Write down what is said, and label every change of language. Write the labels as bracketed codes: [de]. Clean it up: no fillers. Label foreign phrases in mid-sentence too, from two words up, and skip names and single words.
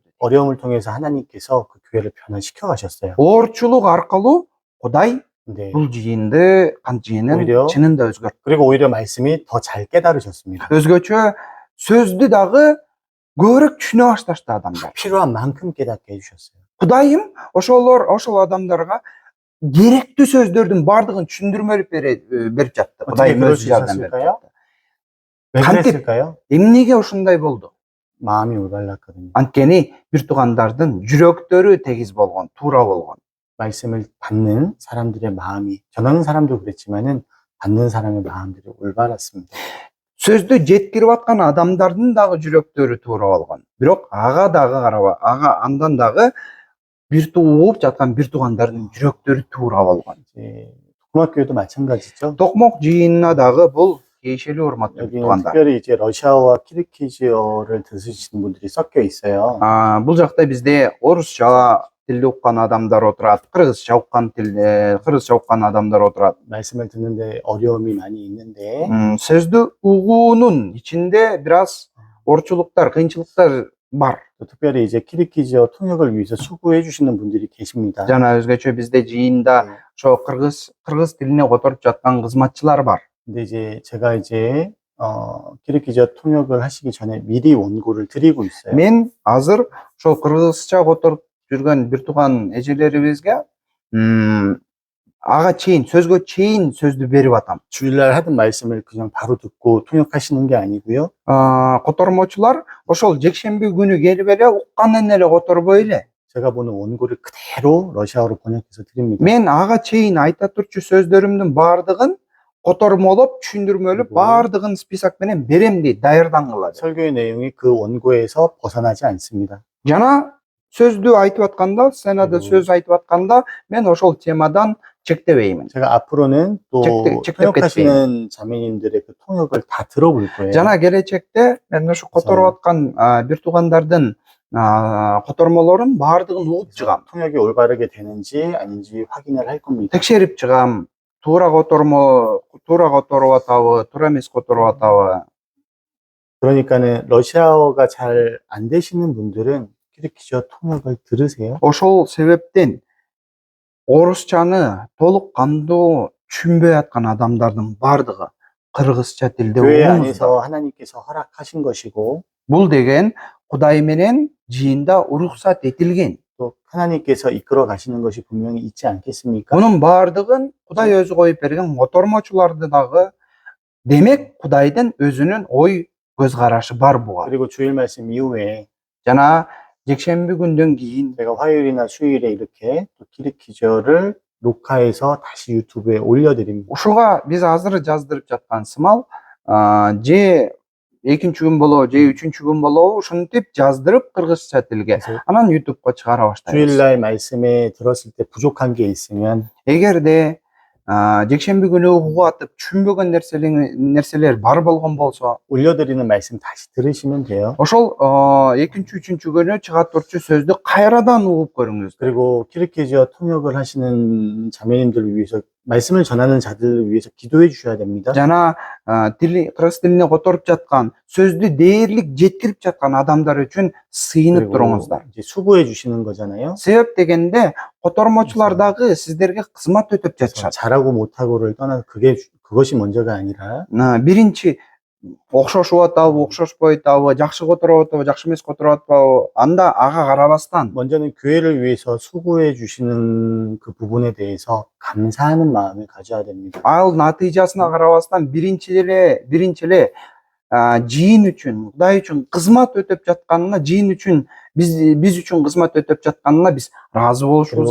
[ko] 어려움을 통해서 하나님께서 그 교회를 변화시켜 가셨어요. [ky] Оорчулук аркылуу Кудай [ko] 근데 [ky] бул жыйынды, кант жыйынын [ko] 오히려 [ky] чынында өзгөрттү. [ko] 그리고 오히려 말씀이 더 잘 깨달으셨습니다. [ky] Өзгөчө сөздү дагы көбүрөөк түшүнө башташты адамдар. [ko] 필요한 만큼 깨닫게 해주셨어요. [ky] Кудайым ошол адамдарга керектүү сөздөрдүн бардыгын түшүндүрмөлүп берип жатты. [ko] 어떻게 [ky] Кудайым [ko] 그럴 [ky] өзү [ko] 수 [ky] жардам берип [ko] 있었을까요? [ky] жатты. [ko] 왜 간택. 그랬을까요? [ky] Эмнеге ошондой болду? [ko] 마음이 올바랐거든요. [ky] Анткени бир туугандардын жүрөктөрү тегиз болгон, туура болгон. [ko] 말씀을 받는 사람들의 마음이 전하는 사람도 그랬지만은 받는 사람의 마음들이 올바랐습니다. [ky] Сөздү жеткирип аткан адамдардын дагы жүрөктөрү туура болгон. Бирок ага дагы караба, андан дагы бир угуп жаткан бир туугандардын жүрөктөрү туура болгон. [ko] 이제 독막교회도 마찬가지죠. [ky] Токмок жыйынына дагы бул тиешелүү урматтуу [ko] 여기는 [ky] туугандар. [ko] 특별히 이제 러시아어와 키르키즈어를 들으시는 분들이 섞여 있어요. [ky] Бул жакта бизде орусча тилди уккан адамдар отурат, кыргызча уккан адамдар отурат. [ko] 말씀을 듣는데 어려움이 많이 있는데 [ky] Сөздү угуунун ичинде бир аз орчулуктар, кыйынчылыктар бар. [ko] 또 특별히 이제 키르키즈어 통역을 위해서 수고해 주시는 분들이 계십니다. [ky] Жана өзгөчө бизде жыйында ошо кыргыз тилине которуп жаткан кызматчылар бар. [ko] 근데 이제 제가 이제 키르키즈어 통역을 하시기 전에 미리 원고를 드리고 있어요. [ky] Мен азыр ошол кыргызча которуп жүргөн бир тууган эжелерибизге ага чейин, сөзгө чейин сөздү берип атам. [ko] 주일날 하던 말씀을 그냥 바로 듣고 통역하시는 게 아니고요. [ky] Котормочулар ошол жекшемби күнү келип эле укканын эле которбой эле. [ko] 제가 보는 원고를 그대로 러시아어로 번역해서 드립니다. [ky] Мен ага чейин айта турчу сөздөрүмдүн бардыгын котормолоп, түшүндүрмөлөп, бардыгын список менен берем дейт, даярдангыла. [ko] 설교의 내용이 그 원고에서 벗어나지 않습니다. [ky] Жана сөздү айтып атканда, сценада сөз айтып атканда, мен ошол темадан чектебеймин. [ko] 제가 앞으로는 또 직접 통역하시는 자매님들의 그 통역을 다 들어볼 거예요. [ky] Жана келечекте мен ошо которуп аткан бир туугандардын котормолорун бардыгын угуп чыгам. [ko] 통역이 올바르게 되는지 아닌지 확인을 할 겁니다. [ky] Текшерип чыгам. Туура которуп атабы, туура эмес которуп атабы. [ko] 그러니까는 러시아어가 잘 안 되시는 분들은 키르키즈어 통역을 들으세요. [ky] Ошол себептен орусчаны толук кандуу түшүнбөй аткан адамдардын бардыгы кыргызча тилде [ko] 교회 [ky] угуңуздар. [ko] 안에서 하나님께서 허락하신 것이고 [ky] Бул деген Кудай менен жыйында уруксат этилген. [ko] 또 하나님께서 이끌어 가시는 것이 분명히 있지 않겠습니까? [ky] Мунун бардыгын Кудай өзү коюп берген, котормочуларды дагы демек Кудайдын өзүнүн ой көз карашы бар буга. [ko] 그리고 주일 말씀 이후에 [ky] Жана жекшемби күндөн кийин [ko] 제가 화요일이나 수요일에 이렇게 또 키르키즈어를 녹화해서 다시 유튜브에 올려드립니다. [ky] Ушуга биз азыр жаздырып жаткан сымал же экинчи күн болобу же үчүнчү күн болобу ушинтип жаздырып кыргызча тилге [ko] 그래서 [ky] анан ютубка чыгара баштайбыз. [ko] 주일날 말씀에 들었을 때 부족한 게 있으면 [ky] эгерде жекшемби күнү угуп атып түшүнбөгөн нерселер бар болгон болсо [ko] 올려드리는 말씀 다시 들으시면 돼요. [ky] ошол экинчи үчүнчү күнү чыга турчу сөздү кайрадан угуп көрүңүз. [ko] 그리고 키르키즈어 통역을 하시는 자매님들을 위해서 말씀을 전하는 자들을 위해서 기도해 주셔야 됩니다. [ky] жана кыргыз тилине которуп жаткан сөздү дээрлик жеткирип жаткан адамдар үчүн сыйынып [ko] 그리고 [ky] туруңуздар. [ko] 이제 수고해 주시는 거잖아요. [ky] себеп дегенде котормочулар дагы сиздерге кызмат өтөп [ko] 그래서 [ky] жатышат. [ko] 잘하고 못하고를 떠나서 그것이 먼저가 아니라 [ky] биринчи окшошуп атабы окшошпой атабы жакшы которуп атабы жакшы эмес которуп атпабы анда ага карабастан [ko] 먼저는 교회를 위해서 수고해 주시는 그 부분에 대해서 감사하는 마음을 가져야 됩니다. [ky] ал натыйжасына карабастан биринчи эле жыйын үчүн Кудай үчүн кызмат өтөп жатканына жыйын үчүн биз үчүн кызмат өтөп жатканына биз ыраазы болушубуз